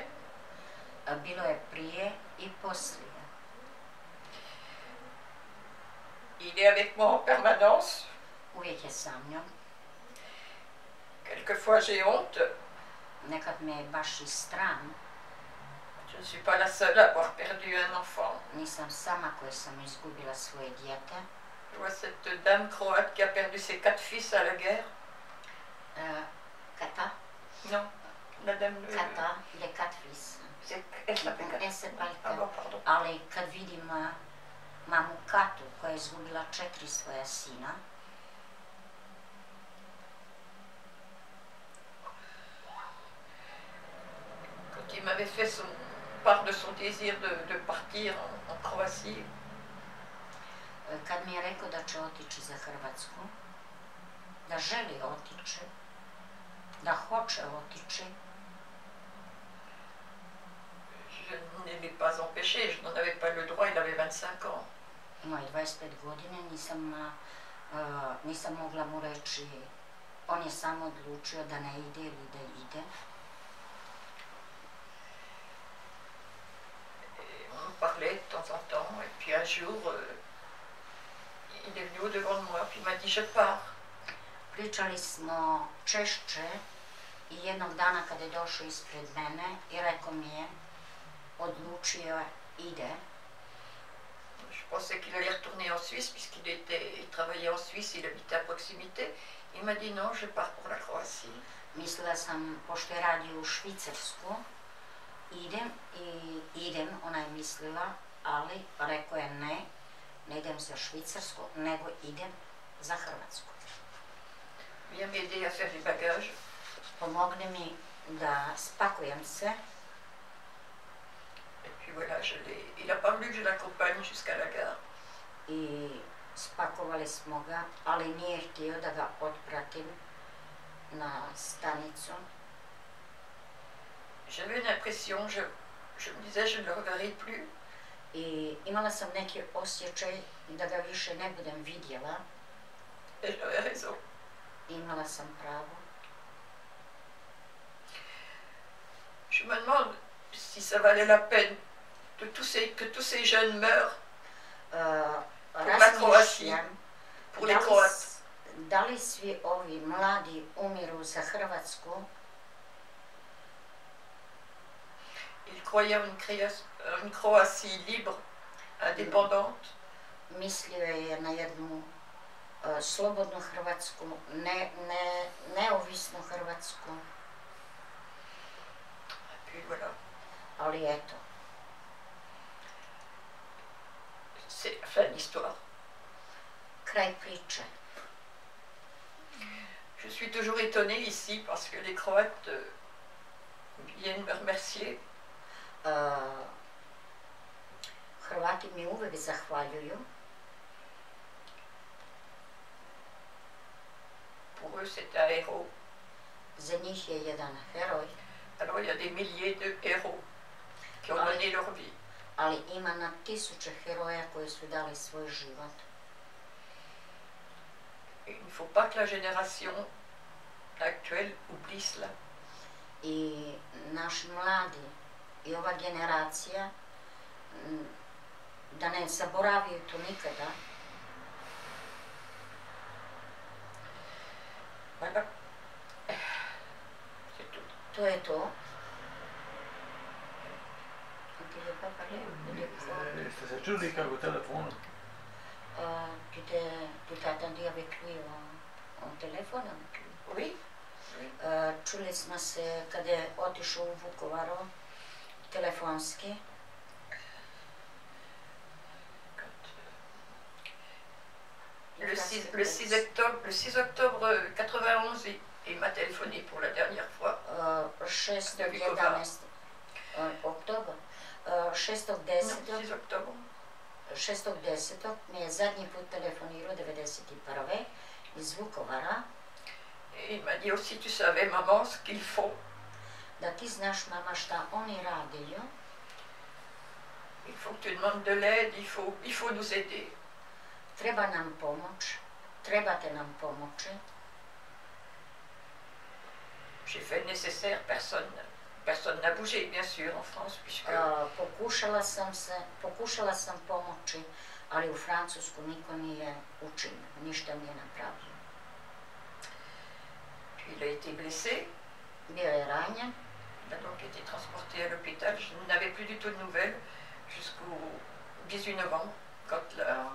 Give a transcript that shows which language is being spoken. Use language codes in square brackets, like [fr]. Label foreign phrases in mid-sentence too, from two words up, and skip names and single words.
[hr] Bilo je prije i poslije. [fr] Il est avec moi en permanence. [hr] Uvijek je sa mnom. [fr] Quelquefois j'ai honte. [hr] Nekad me je baš i sram. [fr] Je ne suis pas la seule à avoir perdu un enfant. [hr] Nisam sama koja sam izgubila svoje dijete. [fr] Je vois cette dame croate qui a perdu ses 4 fils à la guerre. Kata? Non, madame... Kata, les 4 fils. Elle s'appelle Kata. Elle s'appelle Ah bon, pardon. [hr] Ali kad vidim mamu Katu koja je izgubila 4 svoja sina, [fr] quand il m'avait fait part de son désir de partir en Croatie, [hr] kad mi je rekao da će otići za Hrvatsku, da želi otići, da hoće otići, [fr] je ne l'ai pas empêché, je n'en avais pas le droit, il avait 25 ans. [hr] Imao je 25 godine, nisam mogla mu reći, on je samo odlučio da ne ide ili da ide. [fr] On parlait de temps en temps, et puis un jour, il est venu devant moi, puis il m'a dit je pars. [hr] Pričali smo češće i jednog dana kada je došao ispred mene i rekao mi je, odlučio ide. [fr] Je pensais qu'il allait retourner en Suisse, il travaillait en Suisse, il habitait à proximité. Il m'a dit non, je pars pour la Croatie. [hr] Mislila sam, pošto je radio u Švicarsku, idem, ona je mislila, ali rekao je ne idem za Švicarsku, nego idem za Hrvatsku. [fr] Viens m'aider à faire les bagages. [hr] Pomogne mi da spakujem se. [fr] puis voilà, il n'a pas voulu que je l'accompagne jusqu'à la gare. [hr] I spakovali smo ga, ali nije htio da ga otpratim na stanicu. [fr] J'avais l'impression, je me disais, je ne le reverrai plus. [hr] I imala sam neki osjećaj da ga više ne budem vidjela. [fr] Et j'avais raison. [hr] Imala sam pravo. [fr] Je me demande si ça valait la peine que tous ces jeunes meurent pour la Croatie, pour les Croates. [hr] Da li svi ovi mladi umiru za Hrvatsku? [fr] Il croyait en une Croatie libre, indépendante. [hr] Mislio je na jednu slobodnu Hrvatsku, neovisnu Hrvatsku. [fr] Puis voilà. [hr] Ali eto. [fr] C'est la fin de l'histoire. [hr] Kraj priče. [fr] Je suis toujours étonnée ici parce que les Croates viennent me remercier. [hr] Hrvati mi uvek zahvaljuju. [fr] Pour eux, c'est un héros. [hr] Za njih je jedan heroj. [fr] Alors il y a des milliers de héros qui ont donné leur vie. [hr] Ali ima na tisuće heroja koji su dali svoj život. [fr] Et il ne faut pas que la génération actuelle oublie cela. [hr] I naš mladi i ova generacija da ne zaboraviju to nikada. [fr] Voilà. C'est tout. [hr] To je to. Ti je papa Ste se čuli kako telefonom? [fr] Tu t'attendais avec lui au téléphone? Oui. [hr] Čuli smo se kada je otišao u Vukovaru telefonski. [fr] Le 6 octobre 91, il m'a téléphoné pour la dernière fois. [hr] 6.11. Oktober. 6.10. 6.10. mi je zadnji put telefonirao 91. iz Vukovara. [fr] Et il m'a dit aussi, tu savais, maman, ce qu'ils font. [hr] Da ti znaš, mama, šta oni radiju. [fr] Il faut que tu demandes de l'aide, il faut nous aider. [hr] Treba nam pomoć, trebate nam pomoći. [fr] J'ai fait le nécessaire, personne n'a bougé, bien sûr, en France, puisque... [hr] Pokušala sam pomoći, ali u Francusku niko nije učinio, ništa nije napravio. [fr] Il a été blessé. [hr] Bio je ranjen. [fr] Il a donc été transporté à l'hôpital. Je n'avais plus du tout de nouvelles jusqu'au 18 novembre, quand la...